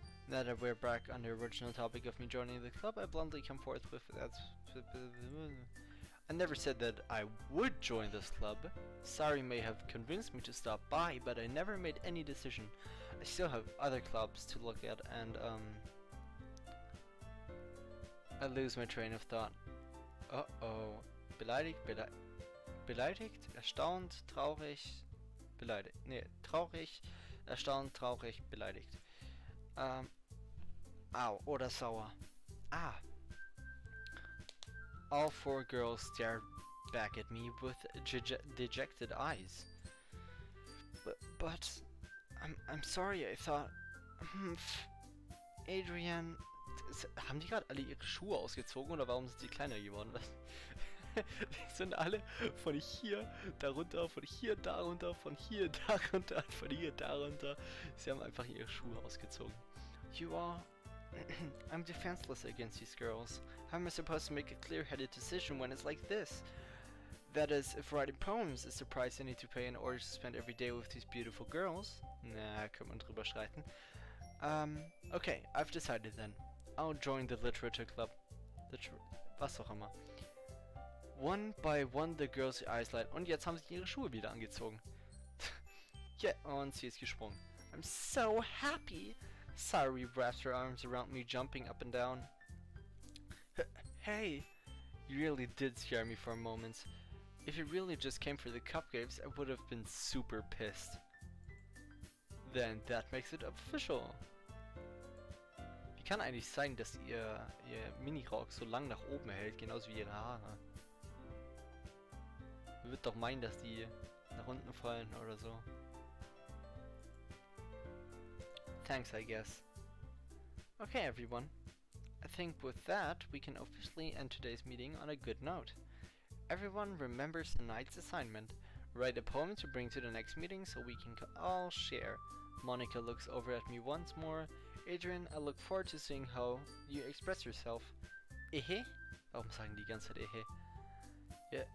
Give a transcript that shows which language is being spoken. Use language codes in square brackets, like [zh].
[en] Now that we're back on the original topic of me joining the club, I bluntly come forth with that. I never said that I would join this club. Sari may have convinced me to stop by, but I never made any decision. I still have other clubs to look at and I lose my train of thought. Oh. [de] Beleidigt, erstaunt, traurig, beleidigt. Nee, traurig, erstaunt, traurig, beleidigt. Au, oder sauer. Ah. [en] All four girls stared back at me with dejected eyes. But I'm sorry, I thought... Adrian... [de] Haben die gerade alle ihre Schuhe ausgezogen oder warum sind die kleiner geworden? Die sind alle von hier darunter, von hier darunter, von hier darunter, von hier darunter. Sie haben einfach ihre Schuhe ausgezogen. [en] You are... I'm defenseless against these girls. How am I supposed to make a clear-headed decision when it's like this? That is, if writing poems is the price I need to pay in order to spend every day with these beautiful girls. [de] Na, kann man drüber streiten. [en] Okay, I've decided then. I'll join the literature club. [de] Was auch immer. [en] One by one the girls' eyes light. [de] Und jetzt haben sie ihre Schuhe wieder angezogen. Ja, und sie ist gesprungen. [en] I'm so happy. Sari wrapped her arms around me, jumping up and down. Hey, you really did scare me for a moment. If you really just came for the cupcakes, I would have been super pissed. Then that makes it official. [de] Wie kann eigentlich sein, dass ihr Minirock so lang nach oben hält, genauso wie ihre Haare? Man wird doch meinen, dass die nach unten fallen oder so. [en] Thanks, I guess. Okay, everyone. I think with that, we can officially end today's meeting on a good note. Everyone remembers tonight's assignment. Write a poem to bring to the next meeting so we can all share. Monica looks over at me once more. Adrian, I look forward to seeing how you express yourself. Ehe? [de] Warum sagen die ganze Zeit ehe?